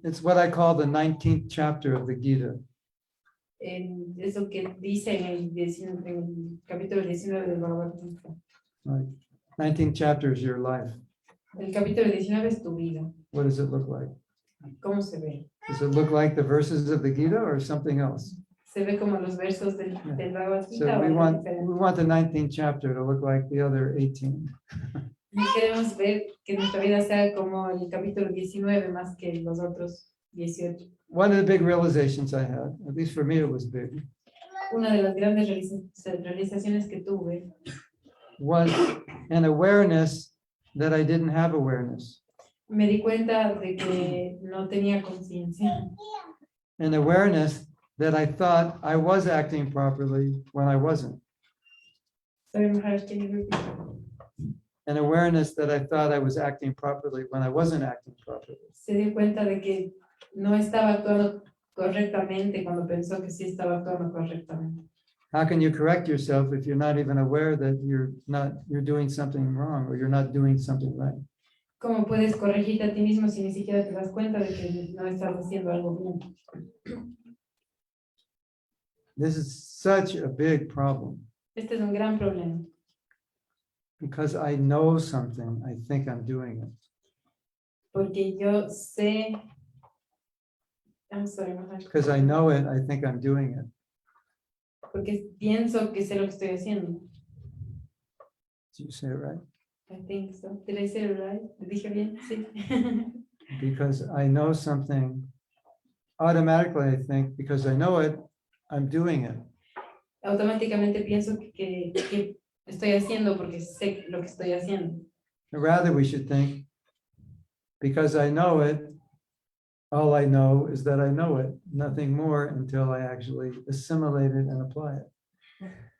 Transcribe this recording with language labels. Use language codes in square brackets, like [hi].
[en] It's what I call the 19th chapter of the Gita. [es] Eso que dice en el capítulo 19 del Bhagavad Gita. [en] Right? 19th chapter is your life. [es] El capítulo 19 es tu vida. [en] What does it look like? [es] ¿Cómo se ve? [en] Does it look like the verses of the Gita or something else? [es] ¿Se ve como los versos del Bhagavad Gita [en] So [es] o [en] we [es] algo [en] want [es] diferente? [en] the 19th chapter to look like the other 18. [es] Y queremos ver que nuestra vida sea como el capítulo 19 más que los otros 18. [en] One of the big realizations I had, at least for me, it was big, [es] Una de las grandes realizaciones que tuve [en] was an awareness that I didn't have awareness, [es] me di cuenta de que no tenía conciencia, [en] an awareness that I thought I was acting properly when I wasn't, Sorry, Maharaj, can you repeat? an awareness that I thought I was acting properly when I wasn't acting properly. [es] Se dio cuenta de que no estaba actuando correctamente cuando pensó que sí estaba actuando correctamente. [en] How can you correct yourself if you're not even aware that you're doing something wrong or you're not doing something right? [es] ¿Cómo puedes corregirte a ti mismo si ni siquiera te das cuenta de que no estás haciendo algo bien? [en] This is such a big problem [es] Este es un gran problema. [en] because I know something, I think I'm doing it. [es] Porque yo sé. [en] I'm sorry, Maharaj. Because I know it, I think I'm doing it. [es] Porque pienso que sé lo que estoy haciendo. [en] Did you say it right? I think so. Did I say it right? [es] ¿Lo dije bien? Sí. [en] Because I know something, automatically I think, because I know it, I'm doing it. [es] Automáticamente pienso que estoy haciendo porque sé lo que estoy haciendo. [en] Rather, we should think, because I know it, all I know is that I know it, nothing more until I actually assimilate it and apply it.